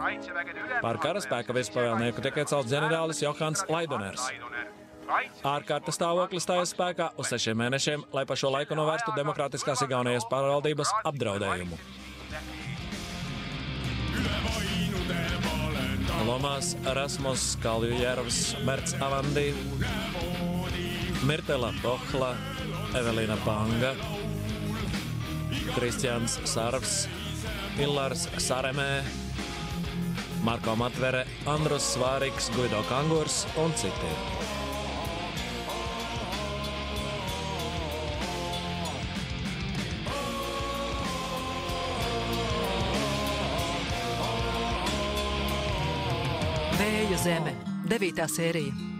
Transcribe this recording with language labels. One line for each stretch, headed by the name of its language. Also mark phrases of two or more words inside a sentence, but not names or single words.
Latvian: Par karaspēka vispavēlnieku tiek iecelts ģenerālis Johans Laidoners. Ārkārtas stāvoklis stājas spēkā uz 6 mēnešiem, lai pa šo laiku novērstu demokrātiskās Igaunijas pārvaldības apdraudējumu. Lomās Rasmus Kaljujärvs, Merts Avandi, Mirtela Pohla, Evelīna Panga, Kristians Sarvs, Illars Saremē, Marko Matvere, Andrus Svāriks, Guido Kangurs un citi. Vēja zeme, 9. sērija.